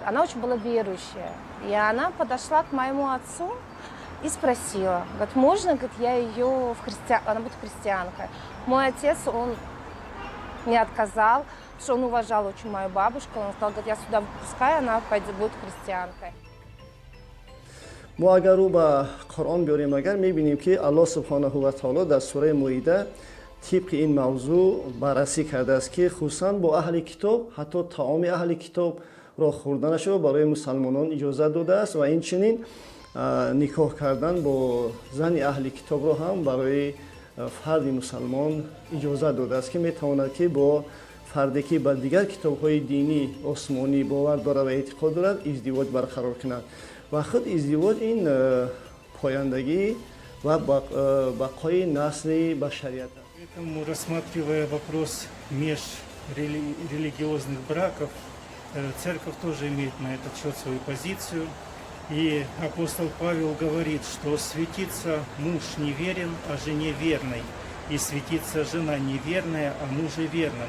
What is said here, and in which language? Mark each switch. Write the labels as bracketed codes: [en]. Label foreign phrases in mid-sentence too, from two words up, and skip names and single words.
[ru] Она очень была верующая. И она подошла к моему отцу и спросила, говорит, можно, говорит, я ее она будет христианкой. Мой отец, он не отказал, потому что он уважал очень мою бабушку. Он сказал, говорит, я сюда выпускаю, она пойдет, будет христианкой. [fa] ما اگر رو به قرآن بیاریم اگر میبینیم که الله سبحانه و تعالی در سوره مائده طبق این موضوع بررسی کرده است که خصوصا با اهل کتاب حتی طعام اهل کتاب را خوردنش را برای مسلمانان اجازه داده است و این چنین نکاح کردن با زن اهل کتاب را هم برای فرد مسلمان اجازه داده است که میتواند که با فردی که با دیگر کتاب‌های دینی آسمانی باور دارد و اعتقاد دارد ازدواج برقرار کند و خود ازدواج این پایندگی و بقای نسل بشریت است. [ru] Поэтому, рассматривая вопрос межрелигиозных браков, церковь тоже имеет на этот счет свою позицию. И апостол Павел говорит, что светится муж неверен, а жене верной, и светится жена неверная, а муже верном.